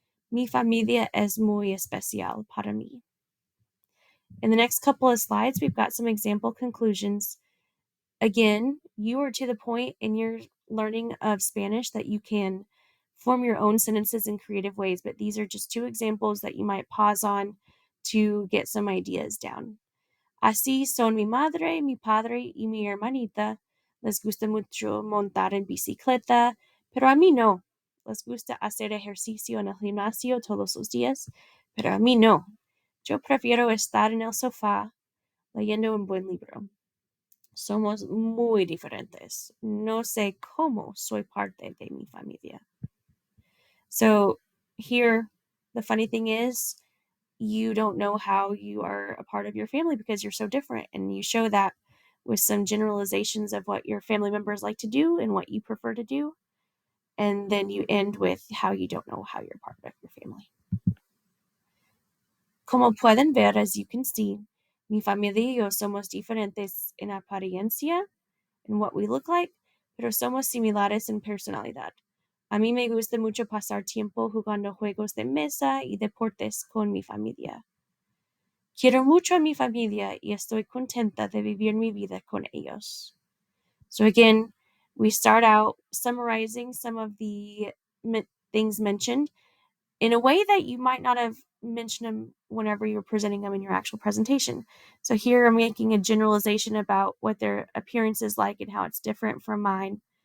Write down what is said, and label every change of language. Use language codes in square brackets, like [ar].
[es] Mi familia es muy especial para mí. [en] In the next couple of slides, we've got some example conclusions. Again, you are to the point in your learning of Spanish that you can Form your own sentences in creative ways, but these are just 2 examples that you might pause on to get some ideas down. [es] Así son mi madre, mi padre y mi hermanita. Les gusta mucho montar en bicicleta, pero a mí no. Les gusta hacer ejercicio en el gimnasio todos los días, pero a mí no. Yo prefiero estar en el sofá leyendo un buen libro. Somos muy diferentes. No sé cómo soy parte de mi familia. [en] So here, the funny thing is, you don't know how you are a part of your family because you're so different. And you show that with some generalizations of what your family members like to do and what you prefer to do. And then you end with how you don't know how you're part of your family. [es] Como pueden ver, [en] as you can see, [es] mi familia y yo somos diferentes en apariencia, [en] in what we look like, [es] pero somos similares en personalidad. A mí me gusta mucho pasar tiempo jugando juegos de mesa y deportes con mi familia. Quiero mucho a mi familia y estoy contenta de vivir mi vida con ellos. [en] So again, we start out summarizing some of the things mentioned in a way that you might not have mentioned them whenever you're presenting them in your actual presentation. So here I'm making a generalization about what their appearance is like and how it's different from mine.